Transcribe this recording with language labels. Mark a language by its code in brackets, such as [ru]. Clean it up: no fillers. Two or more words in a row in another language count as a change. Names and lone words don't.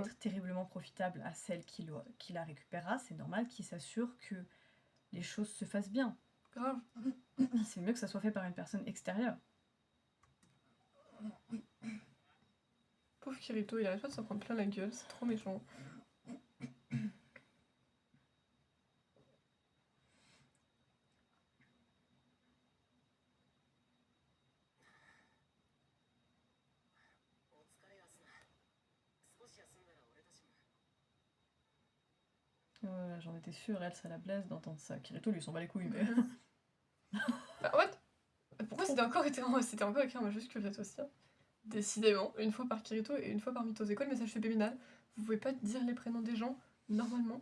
[fr] être terriblement profitable à celle qui la récupérera. C'est normal qu'il s'assure que les choses se fassent bien. Grave. C'est mieux que ça soit fait par une personne extérieure. Pauvre Kirito, il arrête pas de s'en prendre plein la gueule, c'est trop méchant. [ja] お疲れアスナ少し休んだら俺たちも [fr] J'en étais sûre, elle, ça la blesse d'entendre ça. Kirito lui s'en bat les couilles, mais... Bah, what? Pourquoi c'était encore écrit en majuscule cette fois-ci, hein? Décidément, une fois par Kirito et une fois par Mitose. École message subliminal, vous pouvez pas dire les prénoms des gens, normalement.